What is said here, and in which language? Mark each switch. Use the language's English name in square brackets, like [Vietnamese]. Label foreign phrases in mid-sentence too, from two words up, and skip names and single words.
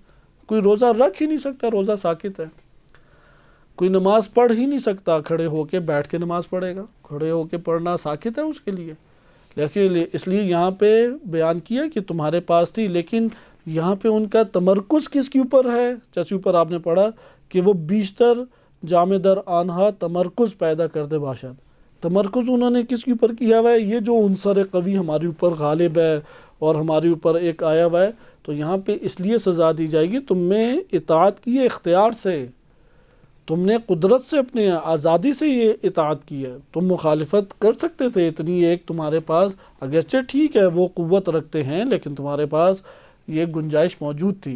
[Urdu] کوئی روزہ رکھ ہی نہیں سکتا، روزہ ساکت ہے۔ کوئی نماز پڑھ ہی نہیں سکتا، کھڑے ہو کے بیٹھ کے نماز پڑھے گا، کھڑے ہو کے پڑھنا ساکت ہے اس کے لیے۔ لیکن اس لیے یہاں پہ بیان کیا کہ تمہارے پاس تھی، لیکن یہاں پہ ان کا تمرکز کس کے اوپر ہے؟ جیسے اوپر آپ نے پڑھا کہ وہ [Persian] بیشتر جامع در آنہا تمرکز پیدا کر دے باشد۔ [Urdu] تمرکز انہوں نے کس کے اوپر کیا ہوا ہے؟ یہ جو عنصر قوی ہمارے اوپر غالب ہے اور ہمارے اوپر ایک آیا ہوا ہے، تو یہاں پہ اس لیے سزا دی جائے گی، تم نے اطاعت کی ہے اختیار سے، تم نے قدرت سے اپنے آزادی سے یہ اطاعت کی ہے، تم مخالفت کر سکتے تھے، اتنی ایک تمہارے پاس اگرچہ ٹھیک ہے وہ قوت رکھتے ہیں لیکن تمہارے پاس یہ گنجائش موجود تھی۔